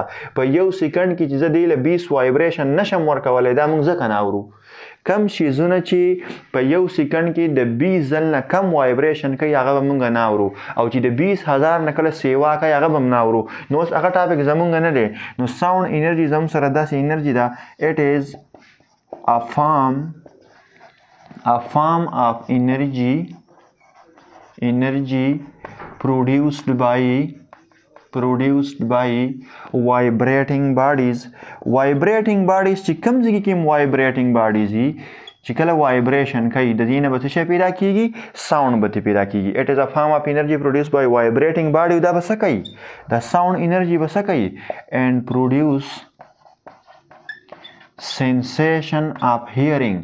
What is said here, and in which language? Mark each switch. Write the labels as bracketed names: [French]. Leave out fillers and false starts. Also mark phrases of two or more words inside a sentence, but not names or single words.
[Pashto] په یو سیکنډ کې چې زه دې له 20 وایبریشن نشم ورکولی دا موږ ځکه نه اورو. کم شیزونه چې په یو سیکنډ کې د 20 ځل نه کم وایبریشن کوي هغه به موږ نه اورو. او چې د 20,000 نه کله سیوا کوي هغه به هم نه اورو. نو اوس هغه ټاپک زموږ نه دی. نو [English] sound energy [Pashto] زموږ سره داسې انرژي ده. [English] It is a form of energy produced by vibrating bodies. vibrating bodies [Pashto] چې کوم ځای کې [English] vibrating bodies [Pashto] دي چې کله وایبریشن کوي د دې نه به څه شی پیدا کیږي؟ ساوند به پیدا کیږي. [English] it is a form of energy produce by vibrating body. [Pashto] دا به څه کوي؟ دا [English] sound energy [Pashto] به څه کوي؟ [English] and produce sensation of hearing.